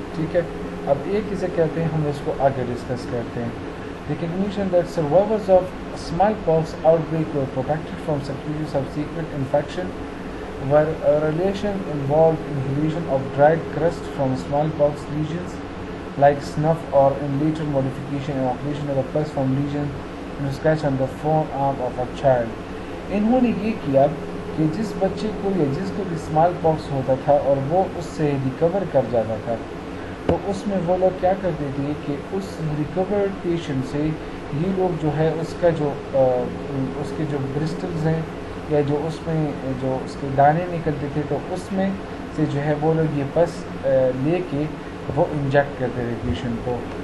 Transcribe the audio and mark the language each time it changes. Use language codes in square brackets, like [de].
[ur] ٹھیک ہے، اب ایک اسے کہتے ہیں، ہم اس کو آگے ڈسکس کرتے ہیں. [en] Recognition that survivors of smallpox outbreak were protected from subsequent infection. Virulation involved inhalation of dried crust from smallpox lesions like snuff, or in later modification evacuation of the pus from lesion in scratch on the forearm of a child. [ur] انہوں نے یہ کیا کہ جس بچے کو یا جس کو بھی اسمال پاکس ہوتا تھا اور وہ اس سے ریکور کر جاتا تھا، تو اس میں وہ لوگ کیا کرتے تھے کہ اس ریکورڈ پیشنٹ سے یہ لوگ جو ہے اس کا جو اس کے جو برسٹلز ہیں یا جو اس میں جو اس کے دانے نکلتے تھے، تو اس میں سے جو ہے وہ لوگ یہ پس لے کے وہ انجیکٹ کرتے تھے پیشنٹ کو.